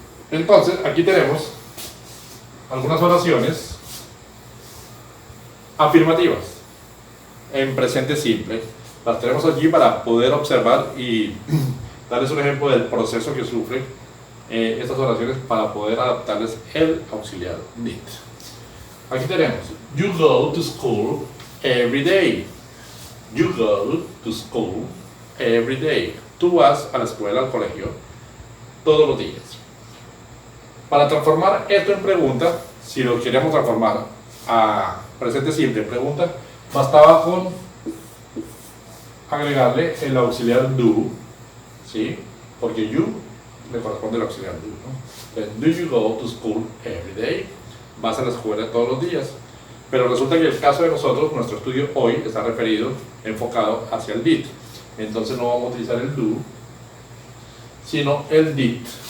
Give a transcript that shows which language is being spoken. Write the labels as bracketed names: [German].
[Spanish] Entonces, aquí tenemos algunas oraciones afirmativas en presente simple. Las tenemos allí para poder observar y darles un ejemplo del proceso que sufren estas oraciones para poder adaptarles el auxiliar did. Aquí tenemos: [English] you go to school every day. You go to school every day. [Spanish] Tú vas a la escuela, al colegio, todos los días. Para transformar esto en pregunta, si lo queremos transformar a presente simple en pregunta, bastaba con agregarle el auxiliar do, ¿sí? Porque you le corresponde el auxiliar do, ¿no? [English] Entonces, do you go to school every day? [Spanish] Vas a la escuela todos los días. Pero resulta que el caso de nosotros, nuestro estudio hoy está referido, enfocado hacia el did. Entonces no vamos a utilizar el do, sino el did.